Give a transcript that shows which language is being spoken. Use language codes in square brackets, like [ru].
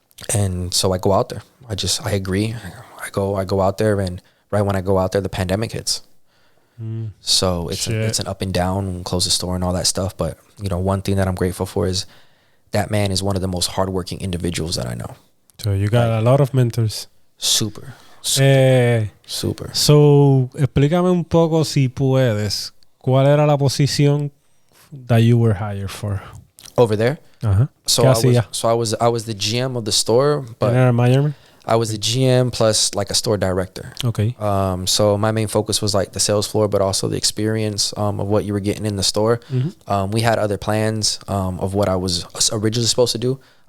[en] And so I go out there. I agree. I go out there, and right when I go out there, the pandemic hits. So it's an up and down, close the store and all that stuff. But, you know, one thing that I'm grateful for is that man is one of the most hardworking individuals that I know. So you got a lot of mentors. Super. So, [es] explícame un poco, si puedes, ¿cuál era la posición [en] that you were hired for? Over there? So I was the GM of the store, but I was the GM plus like a store director. Okay. So my main focus was like the sales floor, but also the experience of what you were getting in the store. Mm-hmm. We had other plans of what I was originally supposed to do.